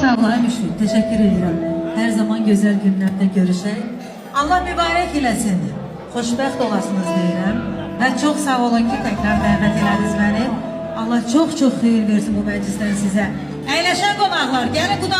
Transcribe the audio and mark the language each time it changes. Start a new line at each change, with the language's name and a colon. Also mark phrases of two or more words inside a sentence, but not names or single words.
Turkish: Allah'a şükür. Teşekkür ederim. Her zaman güzel günlerde görüşək.
Azerbaijani: Allah mübarək eləsin. Xoşbəxt olasınız deyirəm. Və çox sağ olun ki, təkrar dəvət elədiniz məni. Allah çox xeyir versin bu məclisdən sizə. Əyləşən qonaqlar, gəlin.